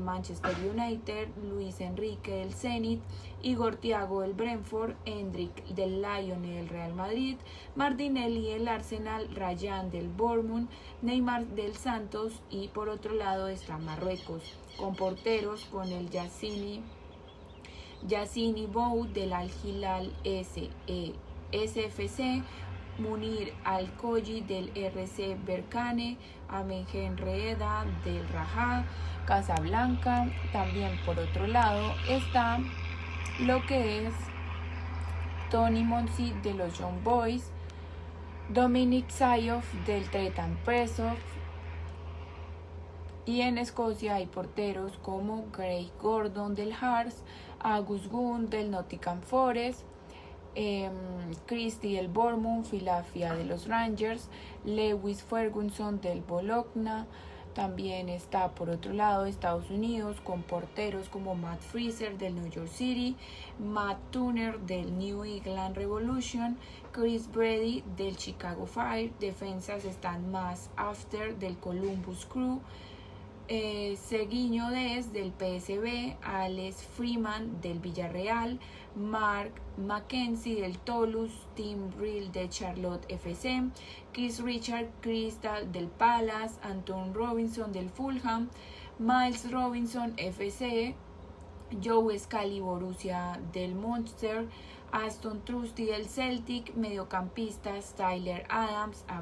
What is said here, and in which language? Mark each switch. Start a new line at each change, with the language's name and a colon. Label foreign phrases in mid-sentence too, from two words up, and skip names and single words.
Spanish: Manchester United, Luis Enrique del Zenit, Igor Thiago del Brentford, Endrick del Lyon y del Real Madrid, Martinelli del Arsenal, Ryan del Bournemouth, Neymar del Santos, y por otro lado está Marruecos, con porteros con el Yassine Bou del Al Hilal SFC, Munir Al-Koyi del RC Berkane, Ahmed Reeda del Raja Casablanca. También por otro lado está lo que es Tony Monsi de los Young Boys, Dominic Sayoff del Tretan Presov, y en Escocia hay porteros como Craig Gordon del Hearts, August Gunn del Nottingham Forest, Christie del Bournemouth, Filafia de los Rangers, Lewis Ferguson del Bologna. También está por otro lado Estados Unidos con porteros como Matt Freezer del New York City, Matt Turner del New England Revolution, Chris Brady del Chicago Fire. Defensas están Matt After del Columbus Crew, Seguinho Dez del PSV, Alex Freeman del Villarreal, Mark Mackenzie del Toulouse, Tim Brill de Charlotte FC, Chris Richard Crystal del Palace, Anton Robinson del Fulham, Miles Robinson FC, Joe Scally Borussia del Munster, Aston Trusty del Celtic, mediocampistas Tyler Adams